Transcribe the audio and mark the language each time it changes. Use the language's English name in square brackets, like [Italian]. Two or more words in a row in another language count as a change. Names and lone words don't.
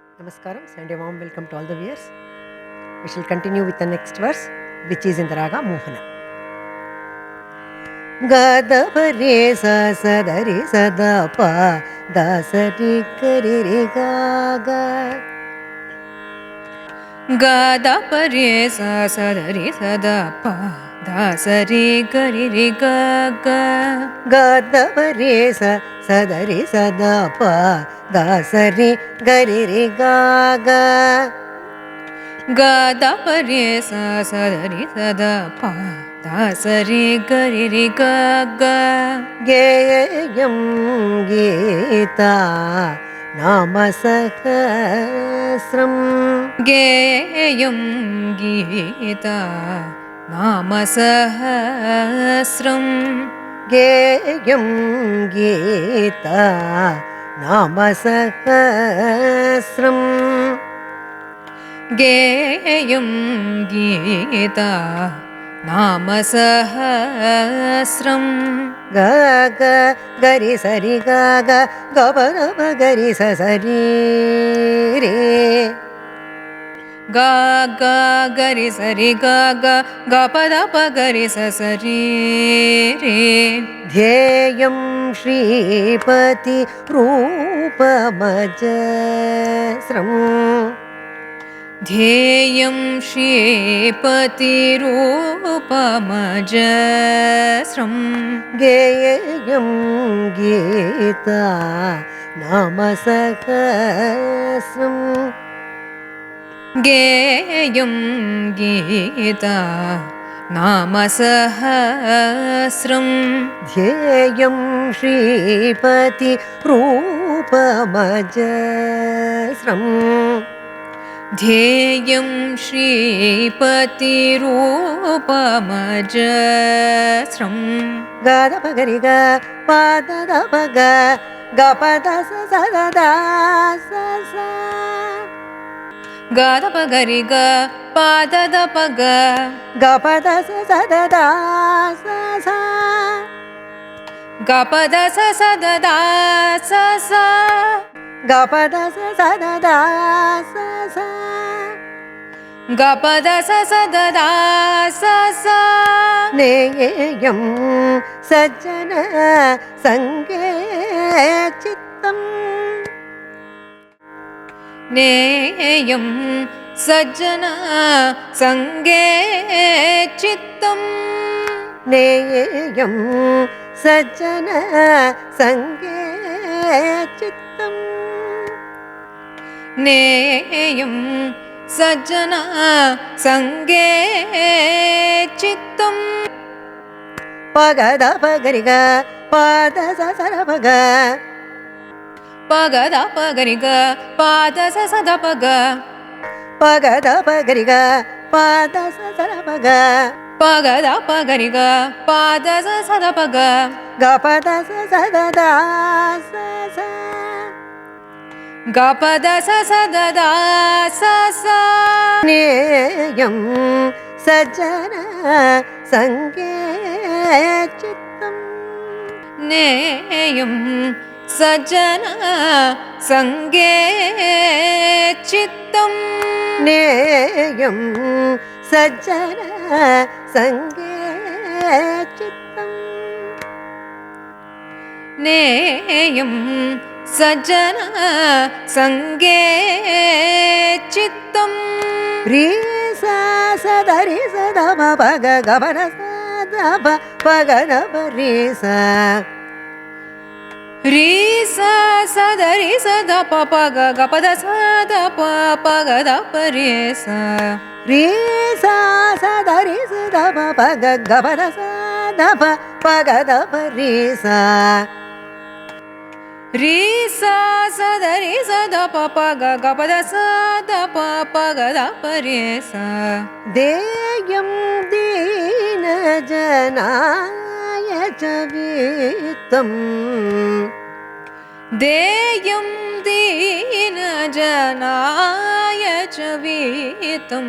[English] Namaskaram, Sunday Mom, welcome to all the viewers. We shall continue with the next verse, which is in the Raga Mohana. Gada pare sa sa da re sa da pa da sa re ga re re ga ga. Gada pare sa sa da re sa da pa da sa re ga re re ga ga. Gada pare sa sa da re sa da pa da sa re ga re re ga ga. Gada pare sa sa da re sa da pa da sa re ga re re ga ga. [Sanskrit] Geyam Gita Nama Sahasram. Geyam Gita Nama Sahasram. Geyam Gita Nama Sahasram. Geyam Gita Nama Sahasram. Ga ga gari sari ga ga ga pa da pa gari sa sari re. Ga ga gari sari ga ga ga pa da pa gari sa sari re. Dhyayam Shripati Rupamajasram. Dhyayam Shripati Rupamajasram. Geyam Gita Nama Sahasram. Geyam Gita Nama Sahasram. Dhyayam Shripati Rupamajasram. Dhyayam Shripati Rupamajasram. Gada pagari ga pada da paga ga pada sa sa da da sa sa. Gada pagari ga pada da paga Ga pada sa sa da da sa sa. ga pada sa sa da da sa sa. Ga pada sa sa da da sa sa. Ga pada sa sa da da sa sa. Neyam sajjana sange chittam. Neyam sajjana sange chittam. Neyam sajjana sange chittam. Neyam sajjana sange chittam. Pagada pagariga pada sa sa ra paga. Pagada pagariga pada sa sa da paga. Pagada pagariga pada sa sa ra paga. Pagada pagariga pada sa sa da paga. Ga pada sa sa da da sa sa. Ga pada sa sa da da sa sa. Neyam sajjana sange chittam. Neyam sajjana sange chittam. Neyam sajjana sange chittam. Neyam sajjana sange chittam. Re sa sa da re sa da ma pa ga ga pa da sa da pa pa ga da pa re sa. Re sa sa da re sa da pa pa ga ga pa da sa da pa pa ga da pa re sa. Re sa sa da re sa da ma pa ga ga pa da sa da pa ga da pa re sa. Re sa sa da re sa da pa pa ga ga pa da sa da pa pa ga da pa re sa. Deyam dina janaya chavitam. Deyam dina janaya chavitam.